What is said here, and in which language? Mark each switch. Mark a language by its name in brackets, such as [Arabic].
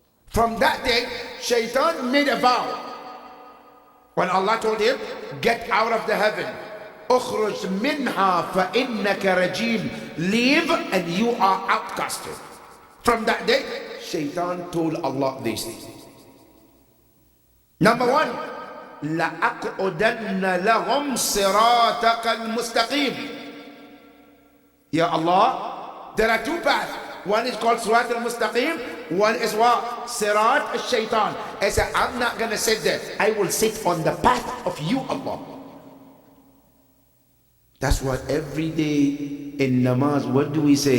[English] From that day, Shaitan made a vow. When Allah told him, get out of the heaven, [Arabic] ukhruj minha fa innaka rajim, [English] leave and you are outcasted. From that day, Shaitan told Allah this. Number one, [Arabic] لَأَقْعُدَنَّ لَهُمْ صِرَاطَكَ الْمُسْتَقِيمِ. [English] Ya Allah, there are two paths. One is called Sirat al-Mustaqim. One is what? Sirat al-Shaytan. I said, I'm not going to sit there. I will sit on the path of you, Allah. That's why every day in namaz, what do we say?